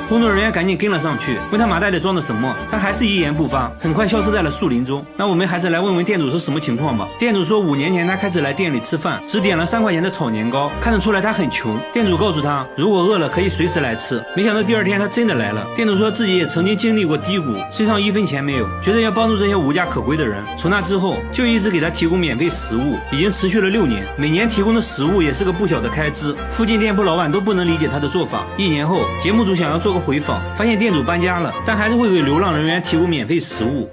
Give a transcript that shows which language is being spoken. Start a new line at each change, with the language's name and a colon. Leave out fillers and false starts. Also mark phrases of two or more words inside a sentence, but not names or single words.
Chinese: 工作人員趕緊跟了上去，問他麻袋裡裝的什麼，他還是一言不發，很快消失在了樹林中。那我們還是來問問店主是什麼情況吧。店主說，5年前他開始來店裡吃飯，只點了3塊錢的炒年糕，看得出來他很窮。店主告訴他，如果餓了可以隨時來吃。沒想到第二天他真的來了。店主說自己也曾經經歷過低谷，身上1分錢沒有，覺得要幫助這些無家可歸的人。從那之後就一直給他提供免費食物，已經持續了6年，每年提供的食物也是個不小的開支。附近店鋪老闆都不能理解他的做法。1年後，節目組想要做個回訪，發現店主搬家了，但還是會給流浪人員提供免費食物。